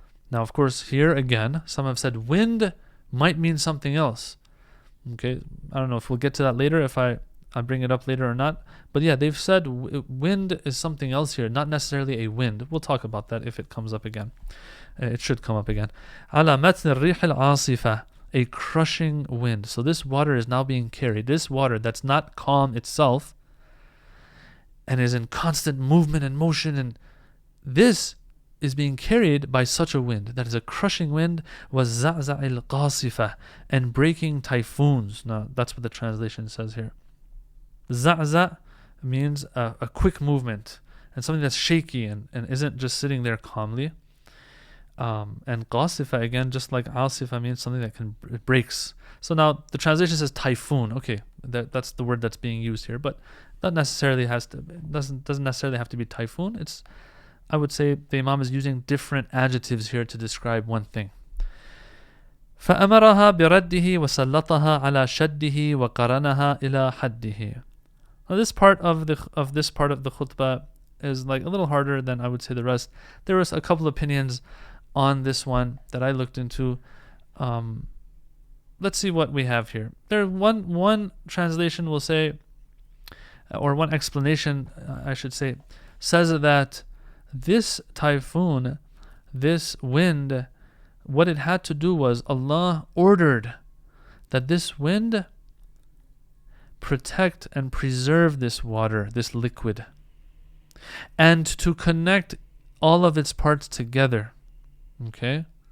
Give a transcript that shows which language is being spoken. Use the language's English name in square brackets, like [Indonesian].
[English] Now, of course, here again, some have said wind might mean something else. Okay, I don't know if we'll get to that later, if I bring it up later or not. But yeah, they've said wind is something else here, not necessarily a wind. We'll talk about that if it comes up again. It should come up again. [Arabic] على متن الريح العاصفة, [English] a crushing wind. So this water is now being carried. This water that's not calm itself and is in constant movement and motion, and this is being carried by such a wind that is a crushing wind, [Arabic] وَالزَّعْزَعِ الْقَاصِفَةِ, [English] and breaking typhoons. Now that's what the translation says here. Za'za means a quick movement and something that's shaky and isn't just sitting there calmly. And qasifa, again, just like asifa, means something that it breaks. So now the translation says typhoon. Okay, that's the word that's being used here, but that necessarily doesn't necessarily have to be typhoon. I would say the Imam is using different adjectives here to describe one thing. [Arabic] فأمرها برده وسلطها على شده وقرنها إلى حده. [English] Now this part of the khutbah is like a little harder than I would say the rest. There was a couple opinions on this one that I looked into. Let's see what we have here. There one translation will say, or one explanation I should say, says that this typhoon, this wind, what it had to do was Allah ordered that this wind protect and preserve this water, this liquid, and to connect all of its parts together. Okay?